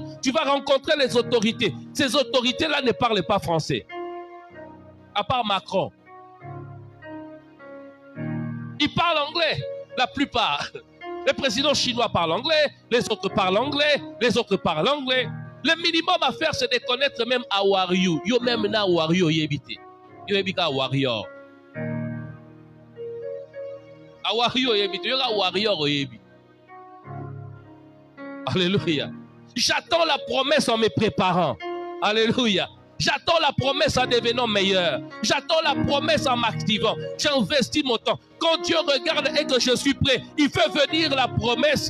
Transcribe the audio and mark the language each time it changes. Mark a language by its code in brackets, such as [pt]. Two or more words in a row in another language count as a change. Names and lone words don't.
[fr] Tu vas rencontrer les autorités. Ces autorités-là ne parlent pas français. À part Macron. Ils parlent anglais, la plupart. Le président chinois parle anglais, les autres parlent anglais, les autres parlent anglais. Le minimum à faire, c'est de connaître même [en] how are you. [ln] Yo même na [en] how are you [ln] yebite. Yo yebika warrior. [en] How are you yebite. [ln] Yo ga warrior yebi. [fr] Alléluia. J'attends la promesse en me préparant. Alléluia. J'attends la promesse en devenant meilleur. J'attends la promesse en m'activant. J'investis mon temps. Quand Dieu regarde et que je suis prêt, il fait venir la promesse.